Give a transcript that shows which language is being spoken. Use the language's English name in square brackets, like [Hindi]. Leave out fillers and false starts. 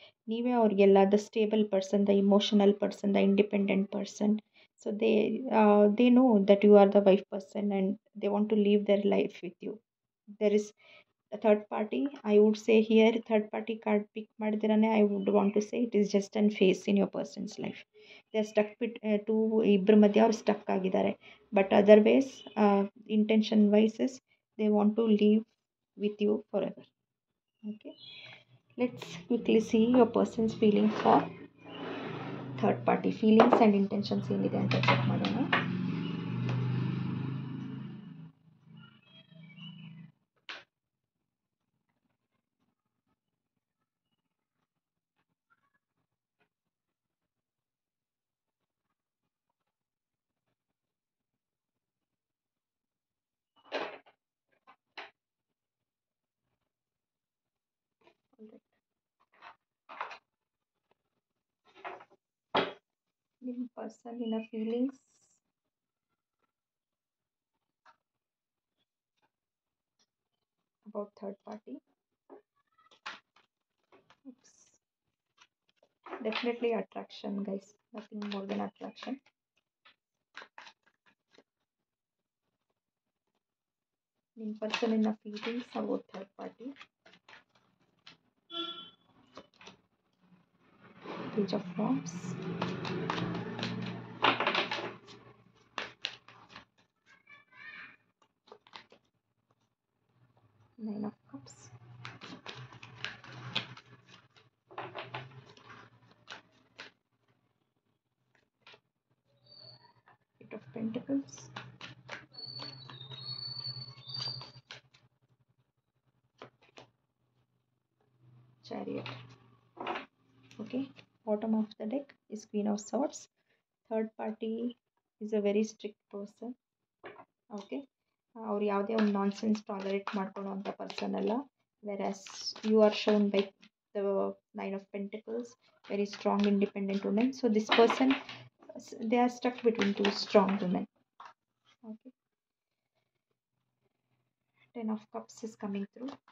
[Kannada] ನೀವೇ ಅವ್ರಿಗೆಲ್ಲ [English] The stable person, the emotional person, the independent person. So they know that you are the wife person and they want to leave their life with you. There is a third party. I would say here third party card pick [Kannada] ಮಾಡಿದಿರಾನೆ, [English] I would want to say it is just an phase in your person's life. They are stuck to [Kannada] ಇಬ್ಬರ ಮಧ್ಯೆ ಅವ್ರು stuck ಆಗಿದ್ದಾರೆ. [English] But otherwise intention wises they want to live with you forever. Okay, let's quickly see your person's feelings for third party. Feelings and intentions [Kannada] ಏನಿದೆ ಅಂತ check ಮಾಡೋಣ. ನಿಮ್ಮ ಪರ್ಸನಿನ [English] Feelings about third party. It's definitely attraction, guys. Nothing more than attraction. [Kannada] ನಿಮ್ಮ ಪರ್ಸನಿನ [English] Feelings about third party. Page of Wands. Nine of Cups. Eight of Pentacles. Chariot. Okay, bottom of the deck is Queen of Swords. Third party is a very strict person. [Kannada] Okay, ಅವ್ರು ಯಾವುದೇ ಒಂದು nonsense tolerate ಮಾಡ್ಕೊಳ್ಳೋವಂಥ person ಅಲ್ಲ. [English] Whereas you are shown by the nine of pentacles, very strong independent women. So this person, they are stuck between two strong women. Okay, ten of cups is coming through.